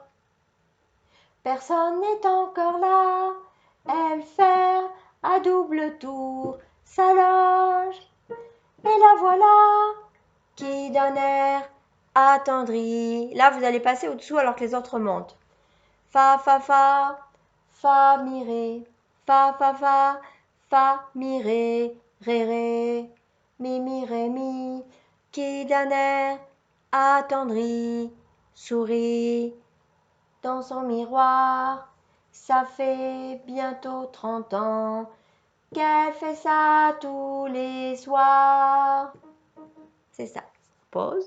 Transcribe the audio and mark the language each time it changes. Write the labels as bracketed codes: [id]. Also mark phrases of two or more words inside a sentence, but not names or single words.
[fr] Personne n'est encore là. Elle ferme à double tour sa loge. Et la voilà qui d'un air attendri. Là, vous allez passer au-dessous alors que les autres montent. Fa, fa, fa, fa, mi, ré. Fa, fa, fa, mi, ré, ré, mi, ré, mi. Qui d'un air attendri sourit dans son miroir. Ça fait bientôt 30 ans qu'elle fait ça tous les soirs. C'est ça. Pause.